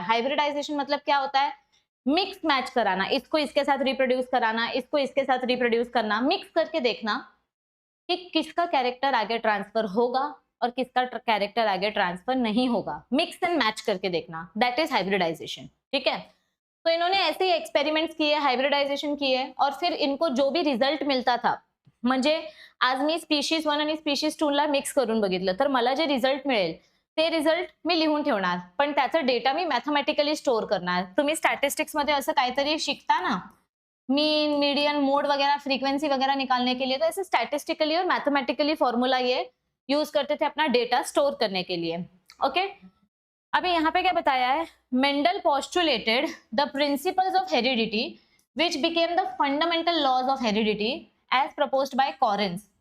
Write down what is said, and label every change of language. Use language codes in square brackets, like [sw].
[hi] Hybridisation मतलब क्या होता है, मिक्स मैच कराना, इसको इसके साथ रिप्रोड्यूस कराना, इसको इसके साथ रिप्रोड्यूस करना, मिक्स करके देखना कि किसका कैरेक्टर आगे ट्रांसफर होगा और किसका कैरेक्टर आगे ट्रांसफर नहीं होगा। मिक्स एंड मैच करके देखना, [en] That is hybridization. [hi] ठीक है, तो इन्होंने ऐसे ही एक्सपेरिमेंट्स किए, हाइब्रिडाइजेशन किए [mr] और फिर इनको जो भी रिझल्ट मिळता था, म्हणजे आज मी स्पीशीज 1 आणि स्पीशीज 2 ला मिक्स करून बघितलं तर मला जे रिझल्ट मिळेल ते रिझल्ट मी लिहून ठेवणार, पण त्याचा डेटा मी मॅथमॅटिकली स्टोर करणार। तुम्ही स्टॅटिस्टिक्स मध्ये असं काहीतरी शिकता ना, [hi] मीन मीडियन मोड वगैरह फ्रीक्वेंसी वगैरह निकालने के लिए, तो ऐसे स्टैटिस्टिकली और मैथमेटिकली फॉर्मूला ये यूज करते थे अपना डेटा स्टोर करने के लिए। [en] okay, [hi] अभी यहाँ पे क्या बताया है, [en] Mendel postulated the principles of heredity which became the fundamental laws of heredity as proposed by Correns.